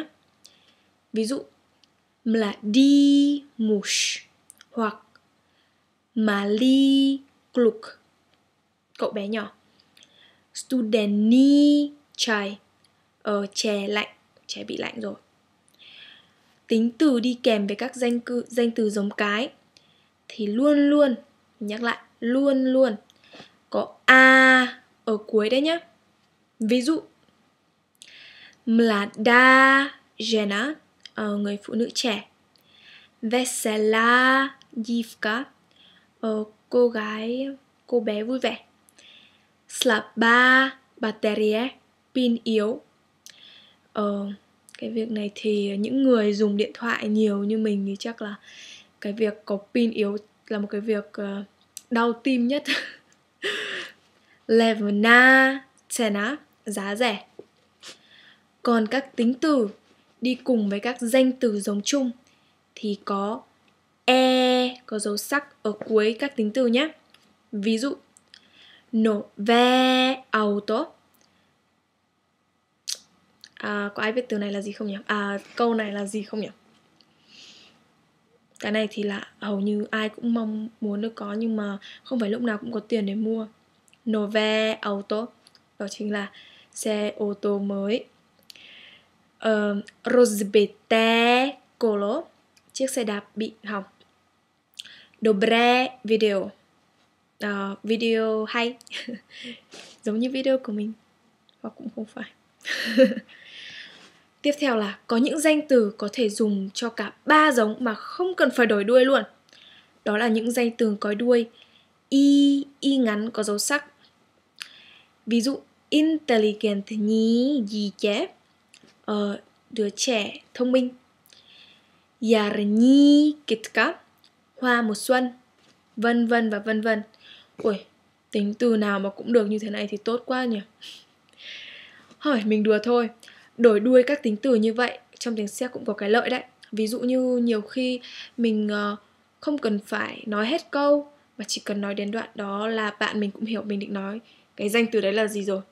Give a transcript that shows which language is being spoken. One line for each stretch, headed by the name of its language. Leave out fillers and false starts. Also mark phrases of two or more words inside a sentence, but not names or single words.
Vietnamese: Ví dụ là đi mush hoặc
Czech: mali kluk,
Vietnamese: cậu bé nhỏ;
Czech: studeni chai,
Vietnamese: chè lạnh, trẻ bị lạnh rồi. Tính từ đi kèm với các danh từ giống cái thì luôn luôn, nhắc lại, luôn luôn có a ở cuối đấy nhá. Ví dụ
Czech: mlada žena,
Vietnamese: người phụ nữ trẻ.
Czech: Vesela dívka,
Vietnamese: cô bé vui vẻ.
Czech: Slabá baterie,
Vietnamese: pin yếu. Cái việc này thì những người dùng điện thoại nhiều như mình thì chắc là cái việc có pin yếu là một cái việc đau tim nhất.
Czech: Levna cena,
Vietnamese: giá rẻ. Còn các tính từ đi cùng với các danh từ giống chung thì có e, có dấu sắc ở cuối các tính từ nhé. Ví dụ
Czech: nové auto.
Vietnamese: Có ai biết từ này là gì không nhỉ? Câu này là gì không nhỉ? Cái này thì là hầu như ai cũng mong muốn được có, nhưng mà không phải lúc nào cũng có tiền để mua.
Czech: Nové auto,
Vietnamese: đó chính là xe ô tô mới.
Czech: Rozbité kolo,
Vietnamese: chiếc xe đạp bị hỏng.
Czech: Dobré video,
Vietnamese: video hay. Giống như video của mình, hoặc cũng không phải. Tiếp theo là có những danh từ có thể dùng cho cả 3 giống mà không cần phải đổi đuôi luôn. Đó là những danh từ có đuôi y ngắn có dấu sắc. Ví dụ
Czech: inteligentní dítě,
Vietnamese: đứa trẻ thông minh.
Czech: Jarní kytka,
Vietnamese: hoa mùa xuân, vân vân và vân vân. Ui, tính từ nào mà cũng được như thế này thì tốt quá nhỉ. Hỏi mình đùa thôi. Đổi đuôi các tính từ như vậy trong tiếng Séc cũng có cái lợi đấy. Ví dụ như nhiều khi mình không cần phải nói hết câu, mà chỉ cần nói đến đoạn đó là bạn mình cũng hiểu mình định nói cái danh từ đấy là gì rồi.